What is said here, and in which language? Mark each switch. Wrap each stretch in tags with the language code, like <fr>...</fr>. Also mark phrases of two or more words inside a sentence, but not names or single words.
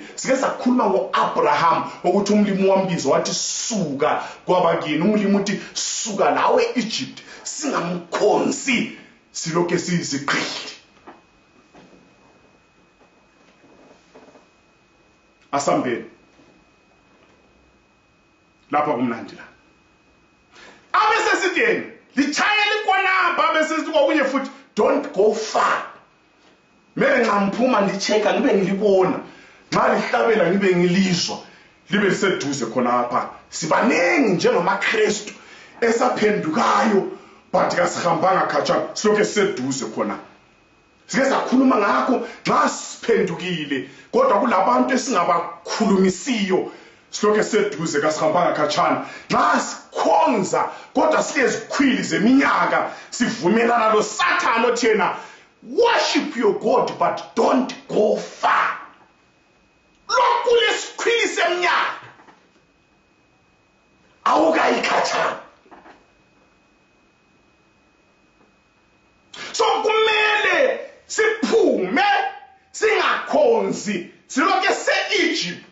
<nd>Sike sakhuluma ngo-Abraham ukuthi umlimi wambiza wathi suka kwabakini, umlimi uthi suka lawe eEgypt, singamkhonzi silokhe siyiziqhili. Asambeni lapha kumnandi la abese sitheni lichayele khonapha, bese sithi kwakunye futhi</nd> <en>don't go far.</en> <nd>Mele ngamphuma ndicheka ngibe ngilibona, nxa lihlabela ngibe ngilizwa, libe liseduze khonapha. Sibanengi njengamaKristu esaphendukayo but kasihambanga khatshana, silokhe siseduze khona. Sike sakhuluma ngakho nxa siphendukile, kodwa kulabantu esingabakhulumisiyo silokhe siseduze kasihambanga khatshana. Nxa sikhonza kodwa silezikhwili zeminyaka sivumelana lo Sathane othi yena</nd> <en>worship your God but don't go far.</en> <nd>Lokhu lesikhwili seminyaka awukayikhatshana. So kumele siphume singakhonzi silokhe se-Egypt.</nd>